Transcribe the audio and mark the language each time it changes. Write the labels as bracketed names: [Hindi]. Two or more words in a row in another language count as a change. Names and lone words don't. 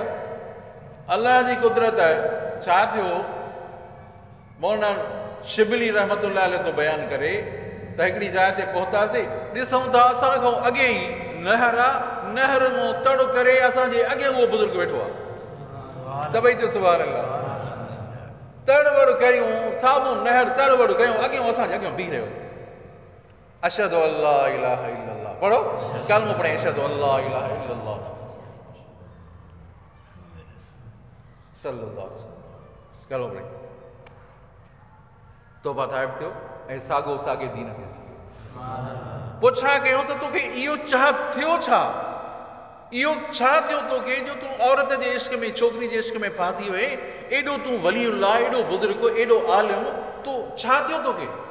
[Sindhi] अल्लाह जी कुदरत छा थियो, मौलाना शिबली [Arabic] رحمة الله عليه [Sindhi] तो बयानु करे त हिकिड़ी जाइ ते पहुतासीं, ॾिसूं था असां खां अॻे ई नहर आहे, नहर मां तड़ करे असांजे अॻे उहो बुज़ुर्ग वेठो आहे। सभई चयो [Arabic] سبحان الله. [Sindhi] तड़वड़ कयूं, साम्हूं नहर तड़वड़ कयूं, अॻियां असांजे अॻियां बीह रहियो। [Arabic] أشهد ألا إله إلا الله, [Sindhi] पढ़ो कलमो पढ़े, [Arabic] أشهد ألا إله إلا الله صلى الله [Sindhi] कलमो पढ़े, तौबा ताइब थियो ऐं साॻो साॻे दीन खे अची वियो। पुछा कयूंसि त तोखे इहो चाह थियो छा, इहो छा थियो तोखे जो तूं औरत जे इश्क में, छोकिरी जे इश्क में फासी वए, एॾो तूं वलीउल्लाह, एॾो बुज़ुर्ग, एॾो आलिम, तूं छा थियो तोखे?